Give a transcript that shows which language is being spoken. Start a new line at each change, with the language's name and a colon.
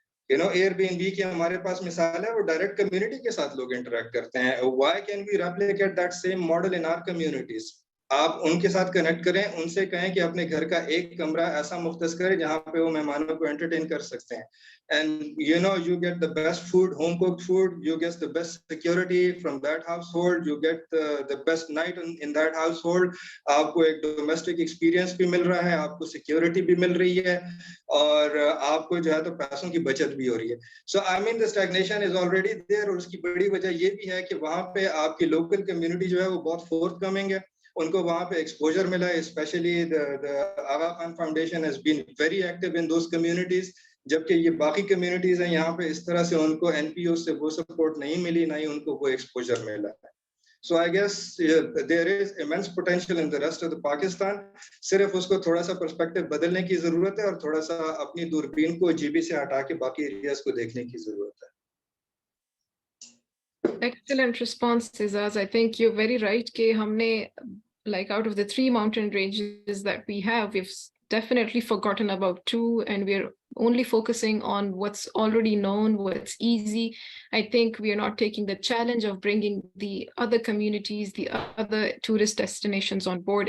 Hindi: Airbnb की हमारे पास मिसाल है, वो डायरेक्ट कम्युनिटी के साथ लोग इंटरेक्ट करते हैं।
English: Why can we replicate that same model in our communities?
Hindi: आप उनके साथ कनेक्ट करें, उनसे कहें कि अपने घर का एक कमरा ऐसा मुख्तस करें जहाँ पे वो मेहमानों को एंटरटेन कर सकते हैं.
English: And you know, you get the best food, home cooked food, you get the best security from that household, you get the best night in that household.
Hindi: आपको एक domestic experience भी मिल रहा है, आपको security भी मिल रही है, और आपको जो है तो पैसों की बचत भी हो रही है.
English: So I mean the stagnation is already there,
Hindi: और उसकी बड़ी वजह ये भी है कि वहाँ पे आपकी local community जो है वो बहुत forthcoming है. उनको वहाँ पे exposure मिला है,
English: especially the Aga Khan Foundation has been very active in those communities.
Hindi: जबकि ये बाकी कम्युनिटीज हैं, यहाँ पे इस तरह से उनको एनपीओ से वो सपोर्ट नहीं मिली, ना ही उनको वो एक्सपोजर मिला है.
English: So I guess there is immense potential in the rest of the Pakistan.
Hindi: सिर्फ उसको थोड़ा सा पर्सपेक्टिव बदलने की जरूरत है और थोड़ा सा अपनी दूरबीन को जीबी से हटा के बाकी एरियाज को देखने की जरूरत है.
English: Excellent response, Izaz. I think you're very right
Hindi: कि हमने,
English: like, out of the 3 mountain ranges that we have, we've definitely forgotten about 2, and we're only focusing on what's already known, what's easy. I think we are not taking the challenge of bringing the other communities, the other tourist destinations on board.